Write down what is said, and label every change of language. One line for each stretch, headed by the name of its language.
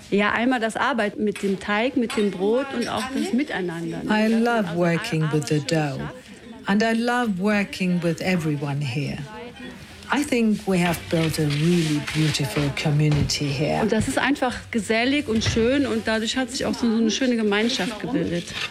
German: Ja, einmal das Arbeit mit dem Teig, mit dem Brot und auch das Miteinander.
English: I love working with the dough, and I love working with everyone here. I think we have built a really beautiful community here.
German: Und das ist einfach gesellig und schön, und dadurch hat sich auch so eine schöne Gemeinschaft gebildet.